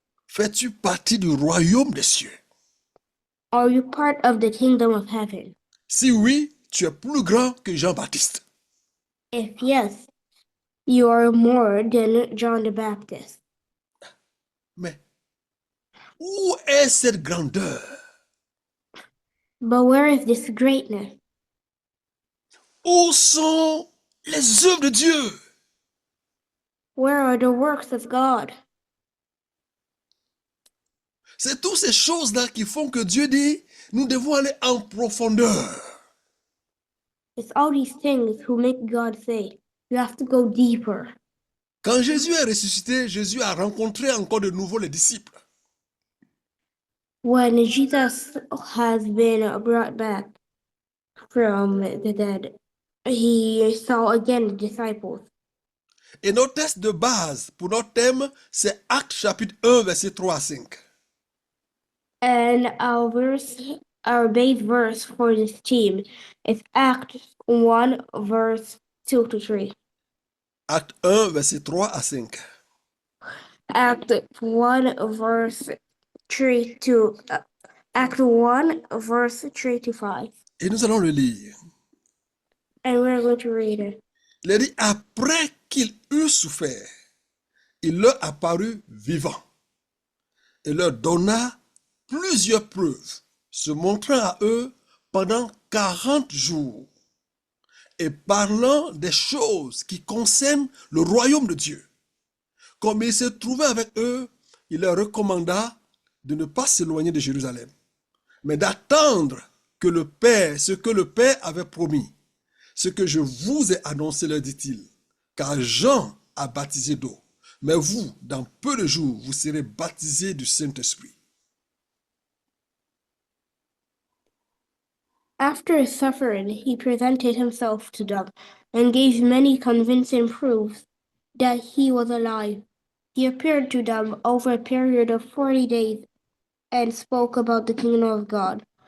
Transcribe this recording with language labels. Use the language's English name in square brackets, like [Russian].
[French] Fais-tu partie du royaume des cieux? [English] Are you part of the kingdom of heaven? [French] Si oui, tu es plus grand que Jean-Baptiste. [English] If yes, you are more than John the Baptist. [French] Mais où est cette grandeur? [English] But where is this greatness? [French] Où sont les œuvres de Dieu? [English] Where are the works of God? [French] C'est toutes ces choses-là qui font que Dieu dit, nous devons aller en profondeur. [English] It's all these things who make God say, you have to go deeper. [French] Quand Jésus est ressuscité, Jésus a rencontré encore de nouveau les disciples. [English] When Jesus has been brought back from the dead, he saw again the disciples. [French] Et notre texte de base pour notre thème, c'est Actes chapitre 1, verset 3 à 5. [English] And our base verse for this team is Acts 1, verse 2 to 3. [French] Acte 1, verset 3 à 5. [English] Act 1, verse 3 to Act 1, verse 3 to 5. [French] Et nous allons le lire. [English] And we're going to read it. [French] Il dit, après qu'il eut souffert, il leur apparut vivant et leur donna plusieurs preuves, se montrant à eux pendant 40 jours et parlant des choses qui concernent le royaume de Dieu. Comme il se trouvait avec eux, il leur recommanda de ne pas s'éloigner de Jérusalem, mais d'attendre que le Père, ce que le Père avait promis, ce que je vous ai annoncé, leur dit-il, car Jean a baptisé d'eau, mais vous, dans peu de jours, vous serez baptisés du Saint-Esprit. [English] After his suffering, he presented himself to them and gave many convincing proofs that he was alive. He appeared to them over a period of 40 days and spoke about the kingdom of God.